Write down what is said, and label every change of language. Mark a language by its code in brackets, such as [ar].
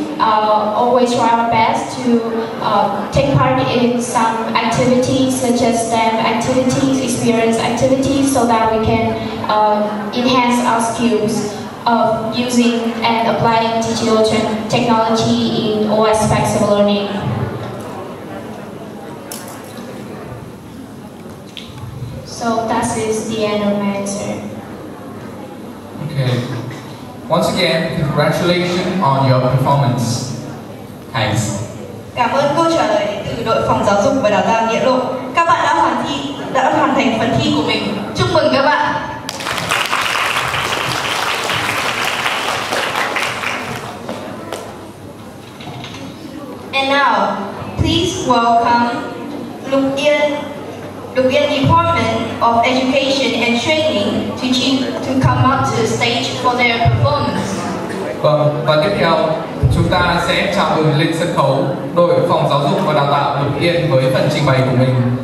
[en] Always try our best to take part in some activities such as STEM activities, experience activities, so that we can enhance our skills of using and applying digital technology in all aspects of learning. So that is the end of my answer. Okay. Once again, congratulations on your performance. Thanks. [vi] Cảm ơn câu trả lời đến từ đội phòng giáo dục và đào tạo Nghĩa Lộ. Các bạn đã hoàn thành phần thi của mình. Chúc mừng các bạn. [en] And now, please welcome Lục Yên Department of Education and Training to come up to the stage for their performance. [vi] Vâng, và tiếp theo chúng ta sẽ chào mừng lên sân khấu đội phòng giáo dục và đào tạo Lục Yên với phần trình bày của mình.